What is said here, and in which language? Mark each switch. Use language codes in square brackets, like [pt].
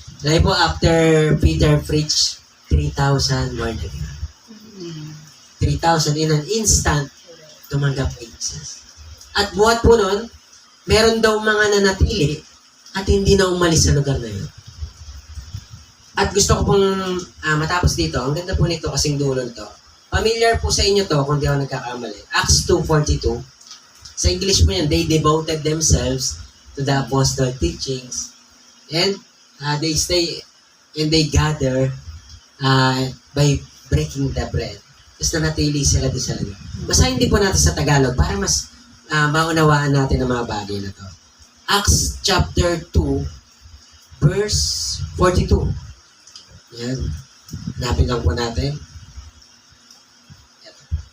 [tl] Dahil po, [en] after Peter preached, 3,000 word again. 3,000 in an instant, [tl] tumanggap kay Jesus. At buhat po nun, meron daw mga nanatili at hindi na umalis sa lugar na yun. At gusto ko pong matapos dito, ang ganda po nito kasing dulon to. Familiar po sa inyo to, kung di ako nagkakamali. Acts 2:42. Sa English po yan, [en] they devoted themselves to the apostle teachings. And they stay and they gather by breaking the bread. [tl] Tapos nanatili sila doon sa lugar. Basahin din po natin sa Tagalog para mas maunawaan natin ang mga bagay na to. Acts chapter 2, verse 42. Yan. Hanapin lang po natin. Ito.